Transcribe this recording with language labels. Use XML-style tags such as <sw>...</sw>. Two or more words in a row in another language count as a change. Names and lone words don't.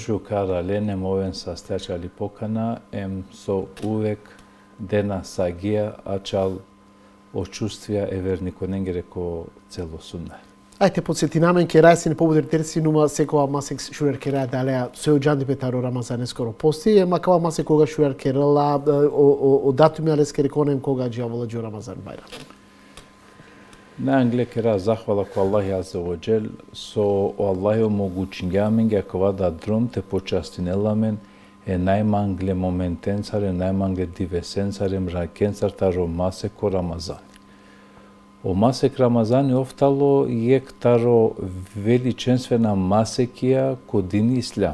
<rom>Шукарале не мовен састечали покана ем со увек дена сагија ачал очувствија евернико ненгере ко цело сунне. Ајте подсетинамен ке рај си не побутер терси нума секова масек шурер кере далеа со џанди петаро Рамазане скоро пости ема кава масек кога шурер керела о датуми алес кере конем кога џавола џо Рамазан бајрам. На англе кера захвала ко Аллахи</rom> <ar>عز وجل</ar> <rom>со Аллахи омогучињаменге кога да дром те почастинеламен најмангле моментенцаре, најмангле дивесенцаре, мракенцар таро масек ко Рамазан. О масек Рамазани офтало јек таро величенствена масекија ко дини ислам.</rom>